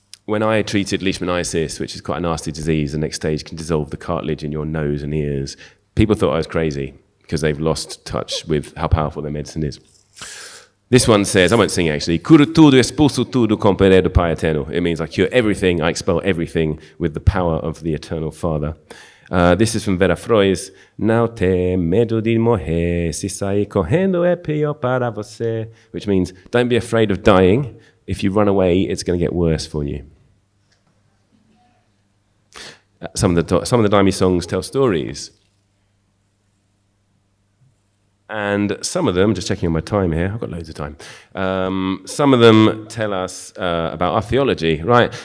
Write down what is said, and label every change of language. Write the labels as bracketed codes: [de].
[en] when I treated leishmaniasis, which is quite a nasty disease, the next stage can dissolve the cartilage in your nose and ears, people thought I was crazy because they've lost touch with how powerful their medicine is. This one says, I won't sing actually, [pt] curo tudo, expulso tudo com poder do Pai Eterno. [en] It means I cure everything, I expel everything with the power of the Eternal Father. This is from Vera Frois. [pt] Não tem medo de morrer, se sair correndo é pior para você. [en] Which means, don't be afraid of dying. If you run away, it's going to get worse for you. Some of the Daime songs tell stories. And some of them, just checking on my time here, I've got loads of time. Some of them tell us about our theology, right?